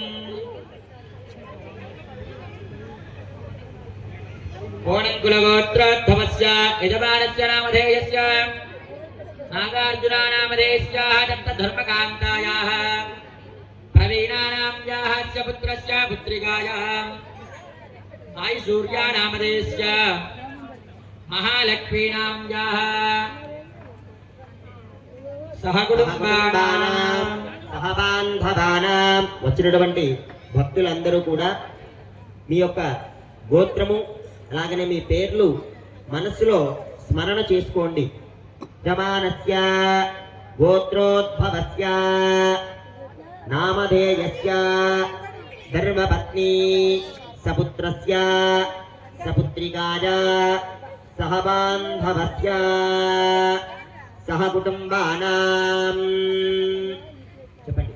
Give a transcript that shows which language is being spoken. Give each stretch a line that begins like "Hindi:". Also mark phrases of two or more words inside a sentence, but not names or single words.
Sanskrit: कोणङ्कुलगोत्रोद्भवस्य यजमानस्य नामधेयस्य नागार्जुनानामधेयस्य दत्तधर्मकान्तायाः प्रवीणानां याः अस्य पुत्रस्य पुत्रिकायाः आयुसूर्यानामधेयस्य महालक्ष्मीनाम्याः सहकुटुम्बानां
Telugu: సహబాంధవానాం వచ్చినటువంటి భక్తులందరూ కూడా మీ యొక్క గోత్రము అలాగనే మీ పేర్లు మనసులో స్మరణ చేసుకోండి.
Sanskrit: जमानस्य गोत्रोद्भवस्य नामधेयस्य धर्मपत्नि सपुत्रस्य सपुत्रिकाय सहबान्धवस्य सहकुटुम्बानां చెప్పండి.